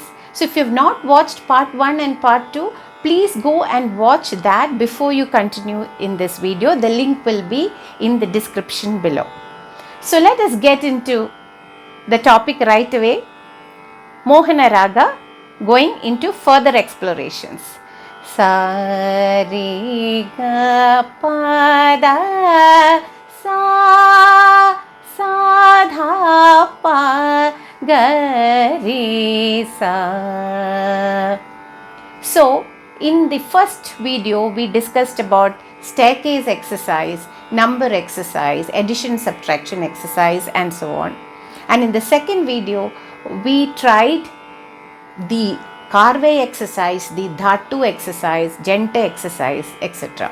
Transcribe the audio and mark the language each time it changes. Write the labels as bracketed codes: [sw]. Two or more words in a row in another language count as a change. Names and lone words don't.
[en] So if you have not watched part 1 and part 2, please go and watch that before you continue in this video. The link will be in the description below. So let us get into the topic right away. Mohana Raga, going into further explorations. Sa re ga pa da sa sa dha pa ga re sa. So in the first video we discussed about staircase exercise, number exercise, addition subtraction exercise and so on. And in the second video we tried the Karve exercise, the Dhatu exercise, Jenta exercise, etc.